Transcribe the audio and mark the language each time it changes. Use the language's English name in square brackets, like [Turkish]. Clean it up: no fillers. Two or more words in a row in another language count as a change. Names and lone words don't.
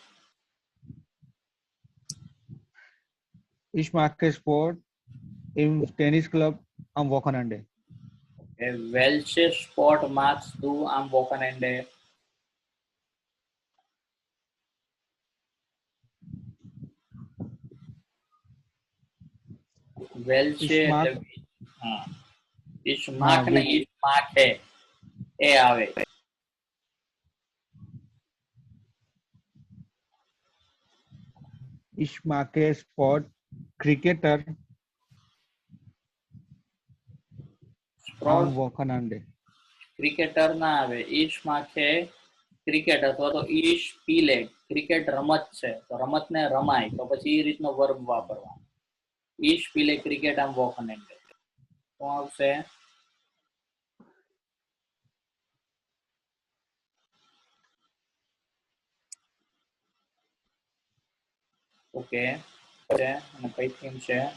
[German] Ich mag Sport im Tennisclub am Wochenende. Welche Sport magst du am Wochenende? Welche Ich mag [Gujarati] હા [German] ich mag [Gujarati] ને [English] which [German] ich mag es [Gujarati] એ આવે. [German] ich mag Sport Cricketer am સ્પ્રોટ Wochenende. [Gujarati] ક્રિકેટર ના આવે. [German] ich mag es Cricket [Gujarati] અથવા તો [German] ich spiele Cricket [Gujarati] રમત છે તો રમત ને રમાય તો પછી એ રીતનો વર્બ વાપરવાનો. [German] ich spiele Cricket am Wochenende [Gujarati] શું આવશે? ઓકે છે અને કઈ થીમ છે?